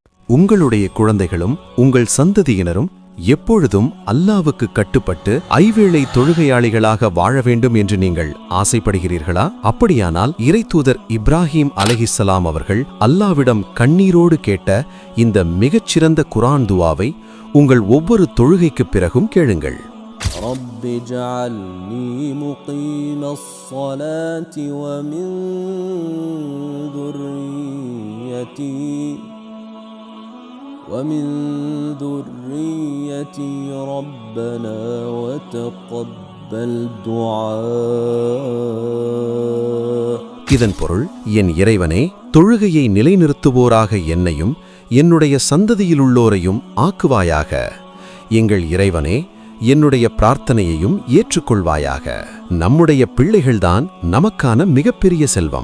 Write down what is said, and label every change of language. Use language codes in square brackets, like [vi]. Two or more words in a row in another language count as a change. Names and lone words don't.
[ta] உங்களுடைய குழந்தைகளும் உங்கள் சந்ததியினரும் எப்பொழுதும் அல்லாவுக்கு கட்டுப்பட்டு ஐவேளை தொழுகையாளிகளாக வாழ வேண்டும் என்று நீங்கள் ஆசைப்படுகிறீர்களா? அப்படியானால் இறைத்தூதர் இப்ராஹிம் அலைஹிஸ்ஸலாம் அவர்கள் அல்லாவிடம் கண்ணீரோடு கேட்ட இந்த மிகச்சிறந்த குர்ஆன் துஆவை உங்கள் ஒவ்வொரு தொழுகைக்குப் பிறகும் கேளுங்கள். [ar] رب اجعلني مقيم الصلاة ومن ذريتي ربنا وتقبل دعاء. [ta] இதன் பொருள், என் இறைவனே, தொழுகையை நிலைநிறுத்துவோராக என்னையும் என்னுடைய சந்ததியிலுள்ளோரையும் ஆக்குவாயாக. எங்கள் இறைவனே, என்னுடைய பிரார்த்தனையையும் ஏற்றுக்கொள்வாயாக. நம்முடைய பிள்ளைகள்தான் நமக்கான மிகப்பெரிய செல்வம்.